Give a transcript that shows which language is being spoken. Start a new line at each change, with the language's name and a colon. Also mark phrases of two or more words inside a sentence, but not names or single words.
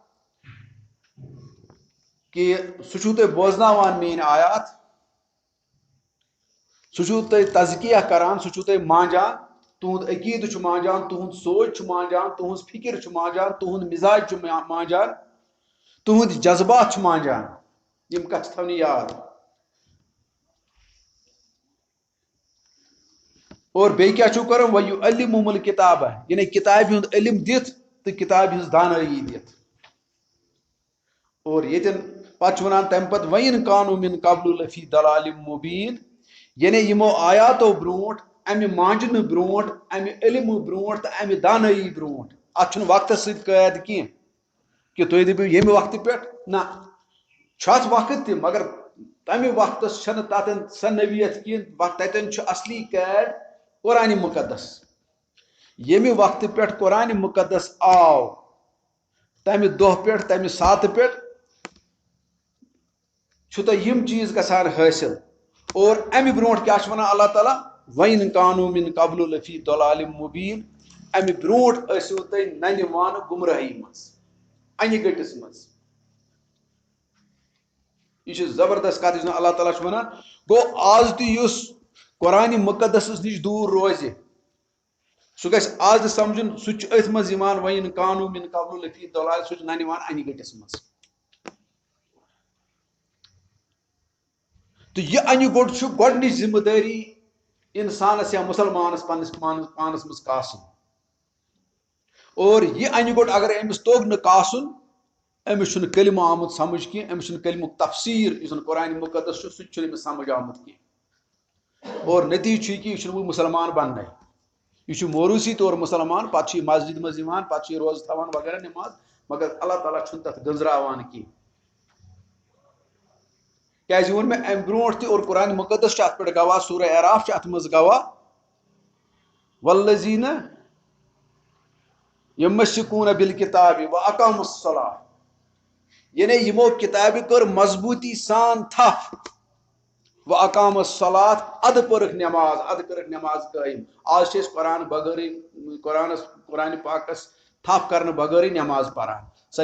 Kashmiri: کہ سُہ چھُو تۄہہِ بوزناوان میٛٲنۍ آیات سُہ چھُو تۄہہِ تزکیہ کران سُہ چھُو تۄہہِ مانجان تُہُنٛد عقیٖدٕ چھُ مانجان تُہُنٛد سونٛچ چھُ مانجان تُہٕنٛز فکر چھُ مانجان تُہُنٛد مزاج چھُ مانجان تُہُنٛد جذبات چھُ مانجان یِم کتھ چھِ تھاونہِ یاد اور بیٚیہِ کیٛاہ چھُو کران
Arabic: وَیُعَلِّمُہُمُ الکِتابہ
Kashmiri: یعنی کتابہِ ہُنٛد علم دِتھ تہٕ کتابہِ ہٕنٛز دانٲیی دِتھ اور ییٚتٮ۪ن پتہٕ چھُ ونان تمہِ پتہٕ
Arabic: وَإِن کانوا مِن قبلُ لفی ضلالٍ مُبیٖن
Kashmiri: یعنی یمو آیاتو برونٛٹھ امہ مانجنہٕ برونٛٹھ امہ علمہٕ برونٛٹھ تہٕ امہ دانٲیی برونٛٹھ اتھ چھُنہٕ وقتس سۭتۍ قید کینٛہہ کہ تُہۍ دٔپِو ییٚمہِ وقتہٕ پٮ۪ٹھ نہ چھُ اتھ وقت تہِ مگر تمہ وقتس چھنہٕ تتٮ۪ن سۄ نوعیت کینٛہہ تتٮ۪ن چھُ اصلی قید قرآنِ مقدس ییٚمہِ وقتہٕ پٮ۪ٹھ قرآنِ مقدس آو تمہ دۄہ پٮ۪ٹھ تمہ ساتہٕ پٮ۪ٹھ چھُ تۄہہِ یِم چیٖز گژھان حٲصِل اور امہ برونٛٹھ کیٛاہ چھُ ونان اللہ تعالیٰ
Arabic: وَإِن کانوا مِن قبلُ لفی ضلالٍ مُبیٖن
Kashmiri: امہ برونٛٹھ ٲسِو تُہۍ ننہِ وانہٕ گمرٲہی منٛز انہِ گٔٹِس منٛز یہ چھِ زبردست کتھ یُس اللہ تعالیٰ چھُ ونان گوٚو آز تہِ یُس قرآنِ مقدسس نِش دوٗر روزِ سُہ گژھِ آز تہِ سمجھُن سُہ چھُ أتھۍ منٛز یِوان
Arabic: وَإِن کانوا مِن قبلُ لفی ضلالٍ
Kashmiri: سُہ چھُ ننہِ وان انہِ گٔٹِس منٛز تہٕ یہِ انہِ گوٚٹ چھُ گۄڈنِچ ذمہٕ دٲری انسانس یا مسلمانس پننس پانس منٛز کاسُن اور یہِ انہِ گوٚٹ اگر أمِس توٚگ نہٕ کاسُن أمِس چھُنہٕ کلمہٕ آمُت سمجھ کینٛہہ أمِس چھُنہٕ کلمُک تفسیٖر یُس زن قرآنِ مقدس چھُ سُہ تہِ چھُنہٕ أمِس سمجھ آمُت کینٛہہ اور نتیجہ چھُ یہِ کہ یہِ چھُنہٕ وۄنۍ مُسلمان بننے یہ موروثی طور مسلمان پتہٕ چھُ یہِ مسجد منٛز یِوان پتہٕ چھُ یہِ روزٕ تھاوان وغیرہ نماز مگر اللہ تعالیٰ چھُنہٕ تتھ گنٛزراوان کینٛہہ کیٛازِ ووٚن مےٚ امہِ برونٛٹھ تہِ اور قرآنِ مقدس چھُ اتھ پٮ۪ٹھ گواہ سورہ اعراف چھُ اتھ منٛز گواہ والذین
Arabic: یمسکون بالکتاب واقاموا الصلاۃ
Kashmiri: یعنی یمو کتابہِ کٔر مضبوٗطی سان تھپھ
Arabic: واقاموا الصلاۃ
Kashmiri: ادٕ پٔرٕکھ نٮ۪ماز ادٕ کٔرٕکھ نٮ۪ماز قٲیِم آز چھِ أسۍ قرآن بغٲرٕے قرآنِ پاکس تھپھ کرنہٕ بغٲرٕے نٮ۪ماز پران سۄ